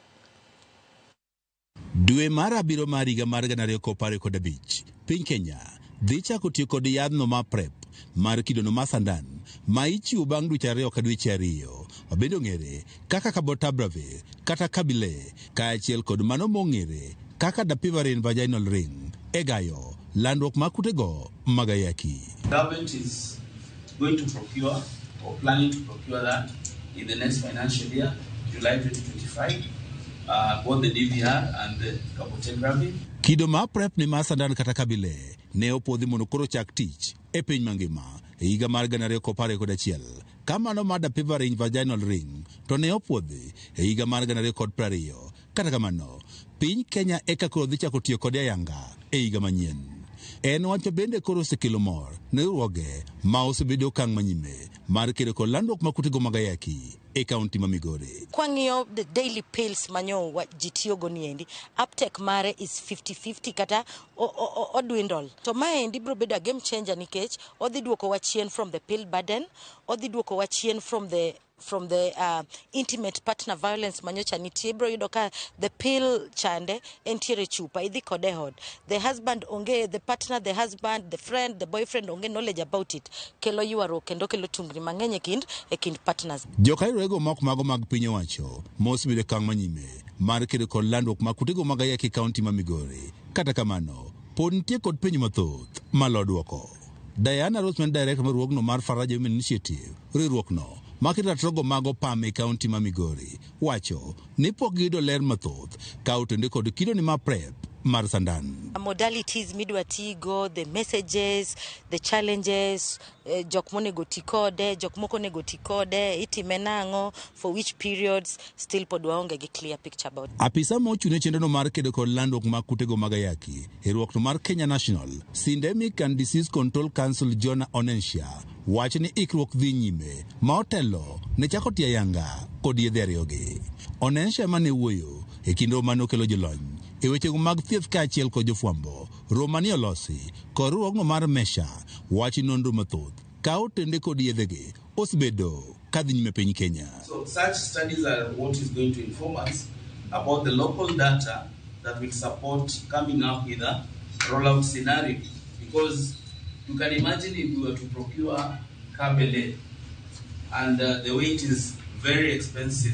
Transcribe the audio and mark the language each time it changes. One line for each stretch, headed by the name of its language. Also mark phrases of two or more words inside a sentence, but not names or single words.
Luo (Kenya and Tanzania): Dwe mar abiro mar higa mar 2015 piny Kenya dhi chako tiyo kod yadhno ma PrEP mar kidono ma sandan ma ichiwo bang' dweche ariyo ka dweche ariyo obendo ng'ere kaka cabotegravir kata kabile kaachiel kod mano mong'ere kaka dapivirine
English: vaginal ring
Luo (Kenya and Tanzania): e gayo landruok mag kutego mag ayaki.
English: Government is going to procure or planning to procure that in the next financial year, July 2025, both the DVR and the cabotegravir.
Luo (Kenya and Tanzania): Kido ma PrEP ni ma sandan kata kabile ne opodhi mondo koro chak tich e piny mangima e higa mar 2011 kamano ma dapivirine vaginal ring to ne opodhi e higa mar 2020. Kata kamano piny Kenya eka koro dhi chako tiyo kod ayanga e higa manyien. En wacho bende koro osekelo mor ne riwruoge ma osebedo okang' manyime mar kedo kod landruok mag kutego mag ayaki e kaunti ma Migori. Kwang'iyo
English: the daily pills
Luo (Kenya and Tanzania): manyo ji tiyogo niendi, uptake mare is 50-50 kata odwindle. To maendi biro bedo
English: a game changer
Luo (Kenya and Tanzania): nikech odhi duoko wa chien
English: from the pill burden,
Luo (Kenya and Tanzania): odhi duoko wa chien
English: from the intimate partner violence
Luo (Kenya and Tanzania): manyocha nitie. Bro yudo ka
English: the pill
Luo (Kenya and Tanzania): chande entiere chupa idhi kode hod,
English: the husband
Luo (Kenya and Tanzania): onge,
English: the partner, the husband, the friend, the boyfriend
Luo (Kenya and Tanzania): onge
English: knowledge about it,
Luo (Kenya and Tanzania): kelo yuaro kendo kelo tungni mang'eny e kind partners. Jokairego mok mago mag piny owacho mosebedo kang' manyime mar kedo kod landruok mag kutego mag ayaki kaunti ma Migori. Kata kamano pod nitie kod piny mathoth malo duoko. Diana Roseman, director mar riwruogno mar Faraja Women Initiative, riwruokno makita trogo mago pam e kaunti ma Migori, wacho ni pok giyudo ler mathoth ka otende kod kido ni ma PrEP mar sandan. Modalities midwa tigo,
English: the messages, the challenges,
Luo (Kenya and Tanzania): jok monego ti kode, jok moko nego ti kode, itime nang'o,
English: for which periods, still
Luo (Kenya and Tanzania): pod waonge gi
English: clear picture about.
Luo (Kenya and Tanzania): Apisa mochune chenrono mar kedo kod landruok mag kutego mag ayaki e riwruokno mar Kenya National Syndemic and Disease Control Council Jonah Onensha wacho ni ikruok dhi nyime ma otelo ne chako tiyo ayanga kod yedhe ariyogi. Onensha mane wuoyo e kindo mano kelo jolony e weche mag thieth kaachiel kod jofwambo. Romani olosi kod ruogno mar Mesha wachi nonro mathoth ka otende kod yedhegi osbedo kadhi nyime piny Kenya.
English: So such studies are what is going to inform us about the local data that will support coming up with a rollout scenario. Because you can imagine if we were to procure kabele and the weight is very expensive.